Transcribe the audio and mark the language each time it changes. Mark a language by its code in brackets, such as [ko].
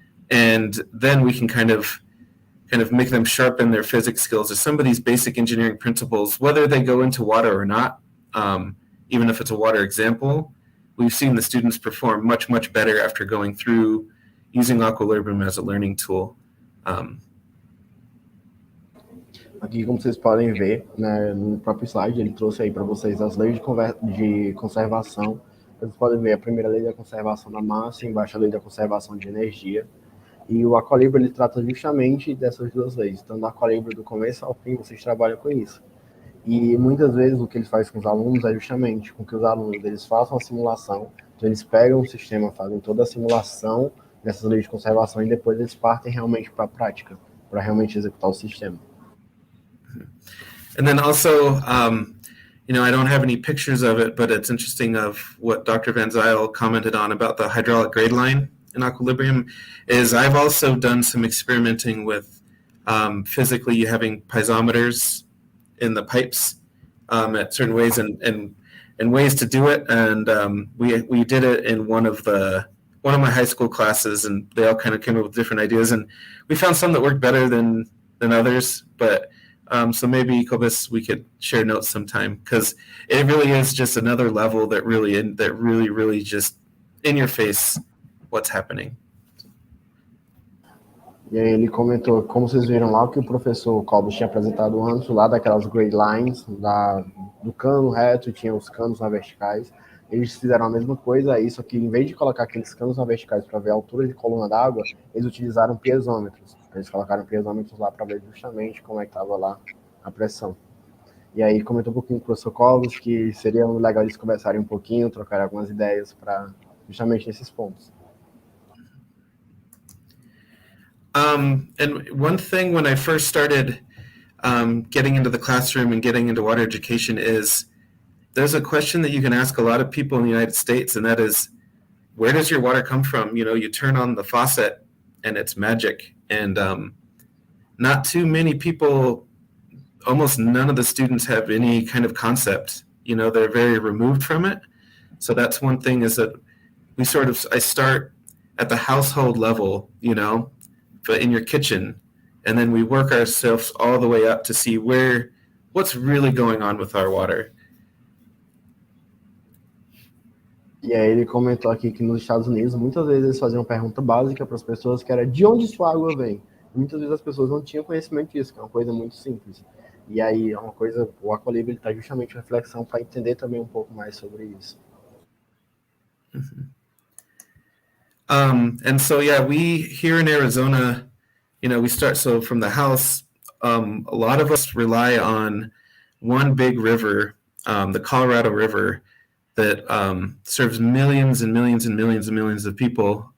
[en] And then we can kind of make them sharpen their physics skills or some of these basic engineering principles, whether they go into water or not. even if it's a water example, we've seen the students perform much, much better after going through using Aqualibrium as a learning tool. [pt] Aqui, como vocês podem ver, né, no próprio slide, ele trouxe aí para vocês as leis de conservação. Vocês podem ver a primeira lei da conservação da massa, embaixo a lei da conservação de energia. E o Aqualibrium, ele trata justamente dessas duas leis. Então, no Aqualibrium, do começo ao fim, vocês trabalham com isso. E muitas vezes o que ele faz com os alunos é justamente com que os alunos eles façam a simulação. Então, eles pegam o sistema, fazem toda a simulação dessas leis de conservação e depois eles partem realmente para a prática, para realmente executar o sistema. [en] And then also, I don't have any pictures of it, but it's interesting of what Dr. Van Zyl commented on about the hydraulic grade line in Aqualibrium, is I've also done some experimenting with physically having piezometers in the pipes at certain ways and ways to do it. And we did it in one of my high school classes, and they all kind of came up with different ideas, and we found some that worked better than others, but so maybe, Kobus, we could share notes sometime, because it really is just another level that really just in your face what's happening. [pt] E aí ele comentou, como vocês viram lá, que o professor Cobos tinha apresentado antes, lá daquelas grade lines, do cano reto, tinha os canos na verticais. Eles fizeram a mesma coisa aí, só que em vez de colocar aqueles canos na verticais para ver a altura de coluna d'água, eles utilizaram piezômetros. Eles colocaram piezômetros lá para ver justamente como é que estava lá a pressão. E aí comentou um pouquinho com o professor Cobos que seria legal eles conversarem um pouquinho, trocarem algumas ideias para justamente nesses pontos. [en] And one thing when I first started getting into the classroom and getting into water education is there's a question that you can ask a lot of people in the United States, and that is, where does your water come from? You turn on the faucet and it's magic. And not too many people, almost none of the students have any kind of concept. They're very removed from it. So that's one thing, is that I start at the household level, but in your kitchen, and then we work ourselves all the way up to see what's really going on with our water. [pt] E aí ele comentou aqui que nos Estados Unidos, muitas vezes eles faziam uma pergunta básica para as pessoas, que era de onde sua água vem? E muitas vezes as pessoas não tinham conhecimento disso, que é uma coisa muito simples. E aí é uma coisa, o Aqualibrium está justamente reflexão para entender também um pouco mais sobre isso. Mm-hmm. [en] And so, we here in Arizona, we start, so from the house, a lot of us rely on one big river, the Colorado River, that serves millions and millions and millions and millions of people.